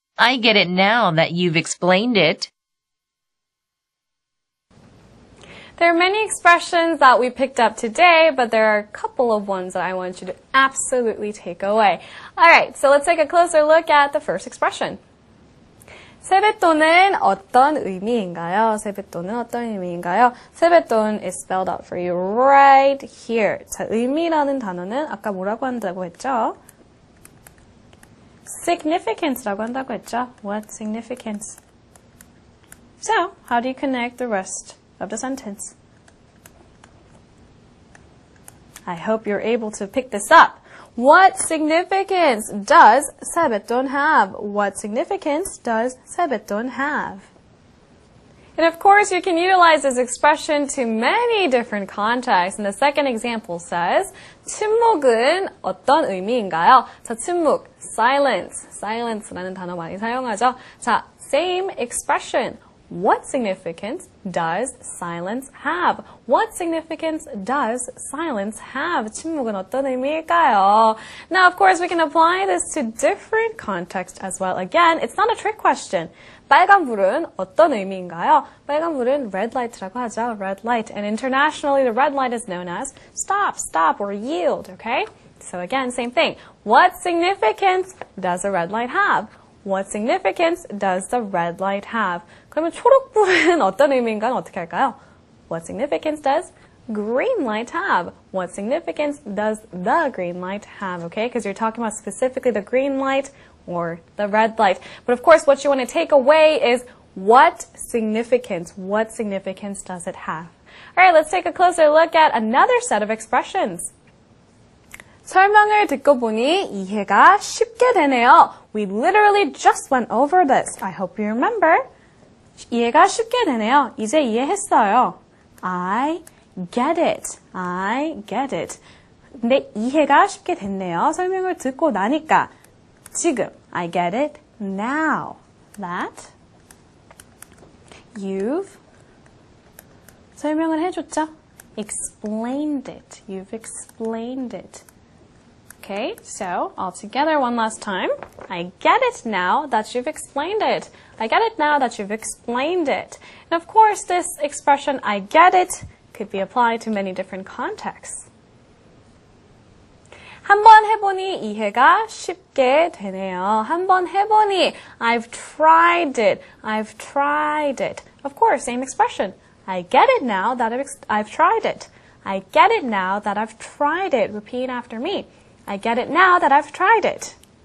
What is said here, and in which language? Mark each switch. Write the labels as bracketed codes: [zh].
[en] I get it now that you've explained it. There are many expressions that we picked up today, but there are a couple of ones that I want you to absolutely take away. Alright, so let's take a closer look at the first expression. [ko] 세뱃돈은 어떤 의미인가요? 세뱃돈은 어떤 의미인가요? [en] 세뱃돈 is spelled out for you right here. [ko] 자, 의미라는 단어는 아까 뭐라고 한다고 했죠? significance라고 한다고 했죠? [en] What significance? So, how do you connect the rest of the sentence? I hope you're able to pick this up. What significance does 세뱃돈 have? What significance does 세뱃돈 have? And of course, you can utilize this expression to many different contexts. And the second example says, [ko] 침묵은 어떤 의미인가요? 자, 침묵, silence. silence라는 단어 많이 사용하죠. [en] 자, same expression. What significance does silence have? What significance does silence have? [ko] 침묵은 어떤 의미일까요? [en] Now, of course, we can apply this to different contexts as well. Again, it's not a trick question. [ko] 빨간불은 어떤 의미인가요? 빨간불은 [en] red light [ko] 라고 하죠. [en] red light. And internationally, the red light is known as stop, stop, or yield, okay? So again, same thing. What significance does a red light have? What significance does the red light have? [ko] 그러면 초록불은 어떤 의미인가는 어떻게 할까요? [en] What significance does green light have? What significance does the green light have? Okay, because you're talking about specifically the green light or the red light. But of course, what you want to take away is what significance does it have? All right, let's take a closer look at another set of expressions. [ko] 설명을 듣고 보니 이해가 쉽게 되네요. [en] We literally just went over this. I hope you remember. [ko] 이해가 쉽게 되네요. 이제 이해했어요. [en] I get it. I get it. [ko] 근데 이해가 쉽게 됐네요. 설명을 듣고 나니까 지금 [en] I get it now that you've [ko] 설명을 해줬죠? [en] Explained it. You've explained it. Okay, so all together one last time. I get it now that you've explained it. I get it now that you've explained it. And of course, this expression, I get it, could be applied to many different contexts. [ko] 한번 해보니 이해가 쉽게 되네요. 한번 해보니, [en] I've tried it. I've tried it. Of course, same expression. I get it now that I've tried it. I get it now that I've tried it. Repeat after me. I get it now that I've tried it.